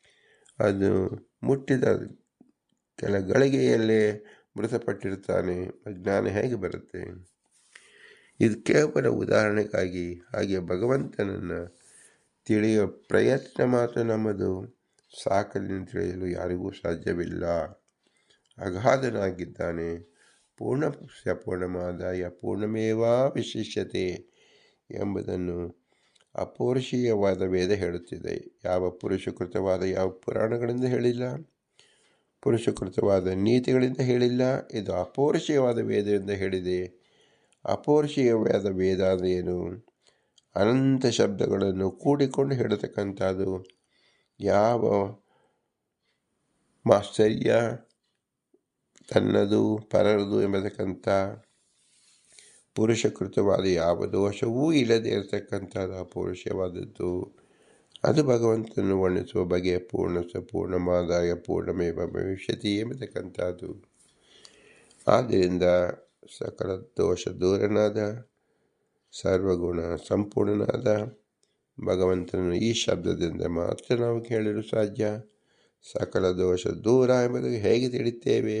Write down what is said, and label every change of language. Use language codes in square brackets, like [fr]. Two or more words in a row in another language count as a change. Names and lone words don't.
[kn] ಅದು ಮುಟ್ಟಿದ ಕೆಲ ಗಳಿಗೆಯಲ್ಲೇ ಮೃತಪಟ್ಟಿರ್ತಾನೆ, ಜ್ಞಾನ ಹೇಗೆ ಬರುತ್ತೆ? ಇದು ಕೇವಲ ಉದಾಹರಣೆಗಾಗಿ. ಹಾಗೆ ಭಗವಂತನನ್ನು ತಿಳಿಯುವ ಪ್ರಯತ್ನ ಮಾತ್ರ ನಮ್ಮದು. ಸಾಕಲಿನ ತಿಳಿಯಲು ಯಾರಿಗೂ ಸಾಧ್ಯವಿಲ್ಲ. ಅಗಾಧನಾಗಿದ್ದಾನೆ. [sa] ಪೂರ್ಣಸ್ಯ ಪೂರ್ಣಮಾದಾಯ ಪೂರ್ಣಮೇವಾವಶಿಷ್ಯತೆ [kn] ಎಂಬುದನ್ನು ಅಪೌರುಷೀಯವಾದ ವೇದ ಹೇಳುತ್ತಿದೆ. ಯಾವ ಪುರುಷಕೃತವಾದ ಯಾವ ಪುರಾಣಗಳಿಂದ ಹೇಳಿಲ್ಲ, ಪುರುಷಕೃತವಾದ ನೀತಿಗಳಿಂದ ಹೇಳಿಲ್ಲ. ಇದು ಅಪೌರುಷೀಯವಾದ ವೇದದಿಂದ ಹೇಳಿದೆ. ಅಪೌರುಷೀಯವಾದ ವೇದ ಏನು? ಅನಂತ ಶಬ್ದಗಳನ್ನು ಕೂಡಿಕೊಂಡು ಹೇಳತಕ್ಕಂಥದ್ದು. ಯಾವ ಮಾತ್ಸರ್ಯ, ತನ್ನದು ಪರರದು ಎಂಬತಕ್ಕಂಥ ಪುರುಷಕೃತವಾದ ಯಾವ ದೋಷವೂ ಇಲ್ಲದೆ ಇರತಕ್ಕಂಥದ್ದು ಅಪೌರುಷವಾದದ್ದು. ಅದು ಭಗವಂತನನ್ನು ವರ್ಣಿಸುವ ಬಗೆಯ [sa] ಪೂರ್ಣಸ್ಯ ಪೂರ್ಣಮಾದಾಯ ಪೂರ್ಣಮೇವ ಭವಿಷ್ಯತಿ [kn] ಎಂಬತಕ್ಕಂಥದ್ದು. ಆದ್ದರಿಂದ ಸಕಲ ದೋಷ ದೂರನಾದ, ಸರ್ವಗುಣ ಸಂಪೂರ್ಣನಾದ ಭಗವಂತನನ್ನು ಈ ಶಬ್ದದಿಂದ ಮಾತ್ರ ನಾವು ಕೇಳಲು ಸಾಧ್ಯ. ಸಕಲ ದೋಷ ದೂರ ಎಂಬುದಕ್ಕೆ ಹೇಗೆ ತಿಳಿಯುತ್ತೇವೆ?